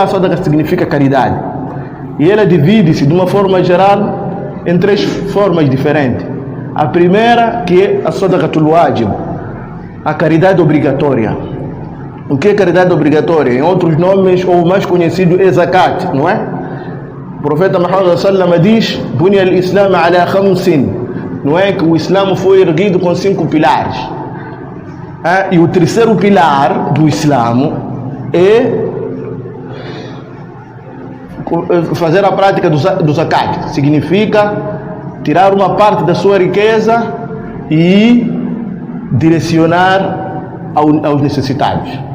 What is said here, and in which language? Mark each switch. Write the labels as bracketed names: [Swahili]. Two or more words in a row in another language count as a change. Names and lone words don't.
[Portuguese] Sadaqa significa caridade. E ela divide-se de uma forma geral em três formas diferentes. A primeira, que é a [Arabic] صدقة الواجب, [Portuguese] a caridade obrigatória. O que é caridade obrigatória? Em outros nomes, ou mais conhecido, é zakat, não é? O profeta Muhammad [Arabic] صلى الله عليه وسلم [Portuguese] diz: [Arabic] بني الإسلام على خمس, [Portuguese] não é? Que o Islã foi erguido com 5 pilares. E o terceiro pilar do Islamo é fazer a prática do zakat. Significa tirar uma parte da sua riqueza e direcionar aos necessitados.